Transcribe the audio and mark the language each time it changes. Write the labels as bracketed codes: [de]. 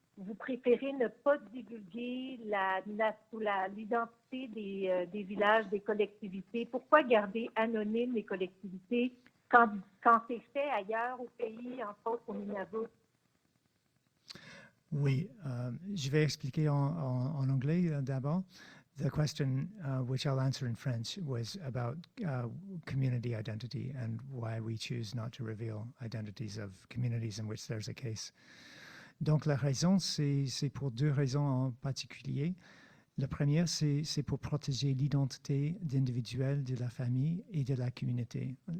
[fr] vous préférez ne pas divulguer l'identité des villages, des collectivités? Pourquoi garder anonymes les collectivités quand c'est fait ailleurs au pays, entre autres au Nunavut? Oui, je vais expliquer en anglais d'abord. [en] The question, which I'll answer in French, was about community identity and why we choose not to reveal identities of communities in which there's a case. [fr] Donc la raison, c'est pour deux raisons en particulier. La première, c'est pour protéger l'identité individuelle de la famille et de la communauté.